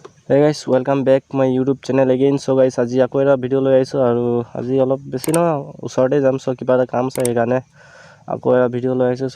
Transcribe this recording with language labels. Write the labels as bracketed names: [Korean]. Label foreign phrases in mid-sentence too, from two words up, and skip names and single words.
[English] Hey guys, welcome back my YouTube channel again. So guys, [Assamese] আজি আকৌ এটা ভিডিও লৈ আহিছো আৰু আজি অলপ বেছি ন ওচৰতে যাম সো কিবা এটা কাম আছে সেইকাৰণে আকৌ এটা ভিডিও লৈ আহিছো।